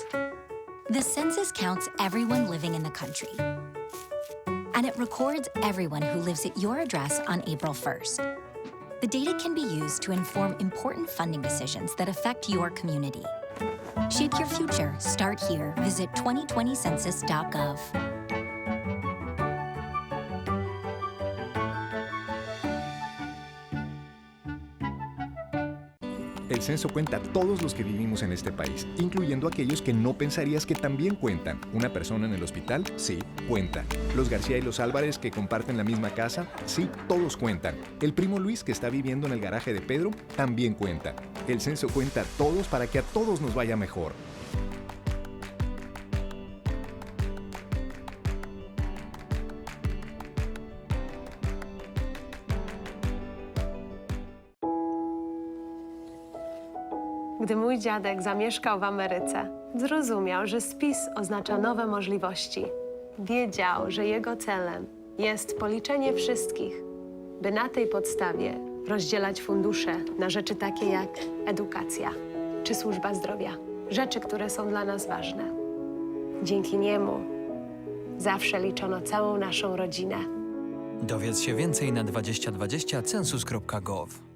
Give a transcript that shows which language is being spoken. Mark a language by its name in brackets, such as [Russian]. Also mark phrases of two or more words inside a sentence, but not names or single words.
[English] The census counts everyone living in the country. And it records everyone who lives at your address on April 1st. The data can be used to inform important funding decisions that affect your community. Shape your future. Start here. Visit 2020census.gov. [Spanish] El censo cuenta a todos los que vivimos en este país, incluyendo aquellos que no pensarías que también cuentan. ¿Una persona en el hospital? Sí, cuenta. ¿Los García y los Álvarez que comparten la misma casa? Sí, todos cuentan. ¿El primo Luis que está viviendo en el garaje de Pedro? También cuenta. El censo cuenta a todos para que a todos nos vaya mejor. [Polish] Gdy mój dziadek zamieszkał w Ameryce, zrozumiał, że spis oznacza nowe możliwości. Wiedział, że jego celem jest policzenie wszystkich, by na tej podstawie rozdzielać fundusze na rzeczy takie jak edukacja czy służba zdrowia. Rzeczy, które są dla nas ważne. Dzięki niemu zawsze liczono całą naszą rodzinę. Dowiedz się więcej na 2020 census.gov.